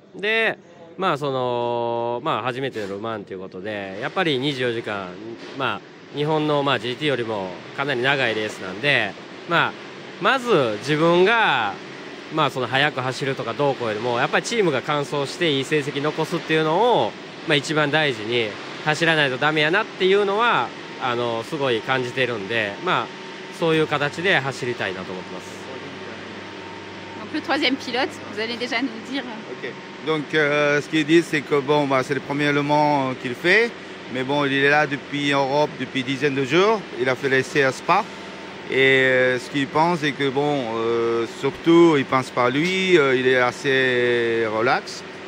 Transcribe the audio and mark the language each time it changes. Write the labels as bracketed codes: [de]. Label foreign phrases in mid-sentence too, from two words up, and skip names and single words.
[ja] で、初めてのルマンということで、やっぱり24時間、日本のGT よりもかなり長いレースなんで、まず自分が速く走るとかどうこうよりも、やっぱりチームが完走していい成績残すっていうのを一番大事に走らないとダメやなっていうのはすごい感じているんで、そういう形で走りたいなと思ってます。 [fr] Donc le 3e pilote, vous allez déjà nous dire. Okay. Donc ce qu'ils disent, c'est que c'est le premier Le Mans qu'il fait, mais bon, il est là depuis Europe depuis dizaines de jours. Il a fait l'essai à Spa. Et ce qu'il pense, c'est que surtout, il pense pas lui, il est assez relax.